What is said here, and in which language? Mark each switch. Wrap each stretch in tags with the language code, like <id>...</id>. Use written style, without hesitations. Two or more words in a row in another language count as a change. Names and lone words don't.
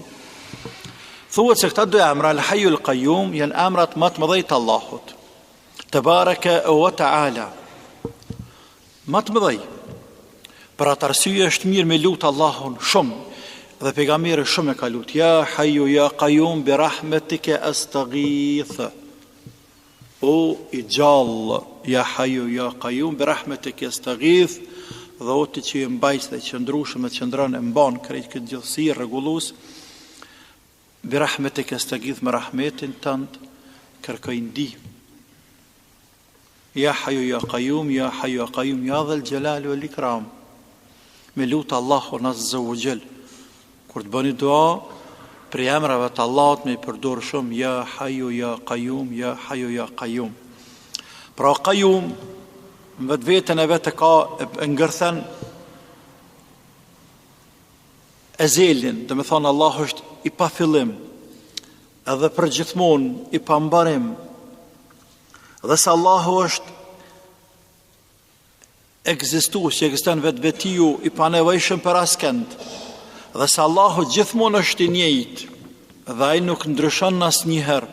<sq>Thuhet se këta dy emra, Al-Hayyul Qayyum, janë emrat më të mëdhenj të Allahut.</sq> <ar>تبارك وتعالى.</ar> <sq>Më të mëdhenj. Për atë arsye është mirë me lut Allahun shumë. Dhe pejgamberi shumë e ka lut.</sq> <ar>يا حي يا قيوم برحمتك أستغيث.</ar> <sq>O i gjallë,</sq> <ar>يا حي يا قيوم برحمتك أستغيث.</ar> <sq>Dhe o ti që i mbajt dhe qëndrushëm e qëndron e mban krejt këtë gjithësi rregullues,</sq> <ar>برحمتك أستغيث,</ar> <sq>me rahmetin tënd kërkoj ndihmë.</sq> <ar>يا حي يا قيوم، يا حي يا قيوم، يا ذا الجلال والإكرام.</ar> <sq>Me lutë Allahun</sq> <ar>عز وجل.</ar> <sq>Kur të bëni dua për emrave të Allahut me i përdor shumë</sq> <ar>يا حي يا قيوم، يا حي يا قيوم,</ar> <sq>ya Hayyu ya Qayyum. Pra Qayyum në vetën e vetë ka ngërthen ezelin, dhe me thonë Allah është i pa fillim, edhe për gjithmonë i pa mbarim, dhe se Allahu është ekzistues, që ekziston vetë vetiju, i pa nevojshëm për askënd, dhe se Allahu gjithmonë është i njëjtë, dhe ai nuk ndryshon asnjëherë.</sq>